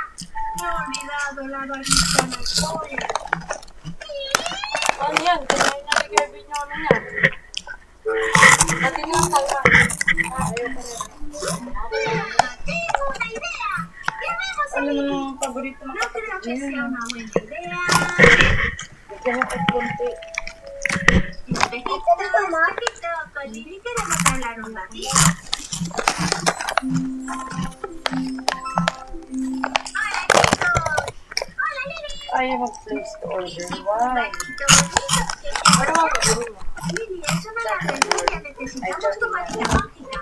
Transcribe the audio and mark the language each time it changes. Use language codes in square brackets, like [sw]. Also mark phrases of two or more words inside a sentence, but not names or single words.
[es] He olvidado la varita del pollo. [tl] Ano yan? Kumain na ni Kevin yung ano niya. Pati lang tayo. Ayaw ko rin. [es] Tengo una idea. Llamemos [tl] Ano [es] a [tl] mo [es] Lily. [tl] yung paborito ng [es] No creo [tl] kapatid [es] que sea [tl] niya? [es] una buena idea. [tl] Bigyan mo kahit konti. [es] Espejito, espejito, con Lily queremos hablar un ratito. Hola chicos. Hola Lily. [tl] Ayaw mag- [en] place to order. [tl] Why? [es] Patito bonito. [tl] Ano ang gagawin mo? [es] Lily, es una emergencia. Necesitamos tu varita mágica.